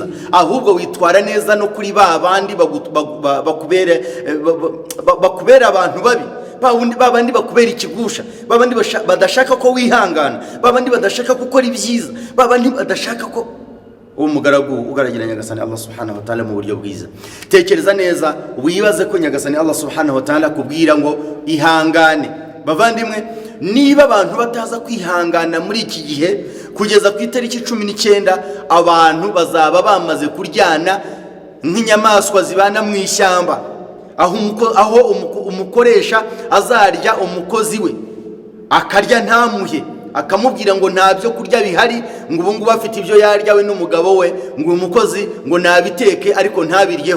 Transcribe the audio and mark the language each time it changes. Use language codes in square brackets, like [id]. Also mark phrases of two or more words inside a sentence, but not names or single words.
[rw] Ahubwo witwara neza no kuri babandi bakubera abantu babi, babandi bakubera ikigusha, babandi badashaka ko wihangana, babandi badashaka gukora ibyiza, babandi badashaka ko umugaragu ugaragira Nyagasani [ar] الله سبحانه وتعالى [rw] mu buryo bwiza. Tekereza neza, wibaze ko Nyagasani [ar] الله سبحانه وتعالى [rw] kubwira ngo ihangane. Bavandimwe, niba abantu bataza kwihangana muri iki gihe, kugeza ku itariki 19 abantu bazaba bamaze kuryana nk'inyamaswa zibana mu ishyamba, aho umukoresha azarya umukozi we, akarya ntamuhe, akamubwira ngo nta byo kurya bihari, ngo ubu ngubu afite ibyo yarya we n'umugabo we, ngo umukozi ngo nabiteke ariko ntabiryeho.